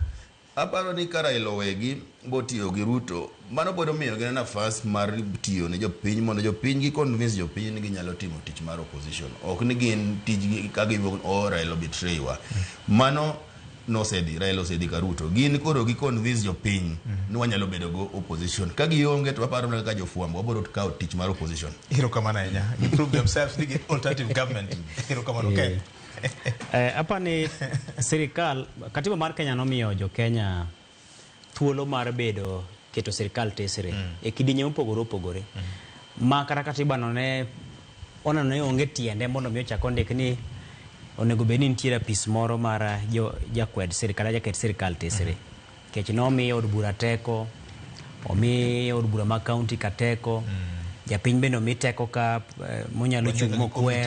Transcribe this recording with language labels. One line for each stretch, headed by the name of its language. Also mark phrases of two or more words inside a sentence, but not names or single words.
Luo (Kenya and Tanzania): Aparo ni ka Raila Owegi botiyo gi Ruto mano pod omiyo gi nafas mar tiyo ne jopiny mondo jopiny gi convince jopiny ni ginyalo timo tich mar opposition, ok ni gin tijgi ka giwuok Raila betray wa. Mano Raila osedhi ka Ruto gin koro gi convince jopiny ni wanyalo bedo go opposition ka gionge to aparo ni ka jofwambo wabiro kawo tich mar opposition. Hiro kamana nya
English: improve themselves to get alternative government.
Luo (Kenya and Tanzania): Hiro kamano okay. Apa ni serikal katiba mar Kenya nomiyo jo Kenya thuolo mar bedo keto serikal tesre e kidinye opogore ma kata katiba no ne onano ne onge tiende mondo mi ochak ondik ni onego bed ni nitiere pis moro mar jakwed serikal jaket serikal tesre kech nomiyo od bura teko omiyo od bura ma county ka teko japiny bende omi teko ka monyalo chung' mokwer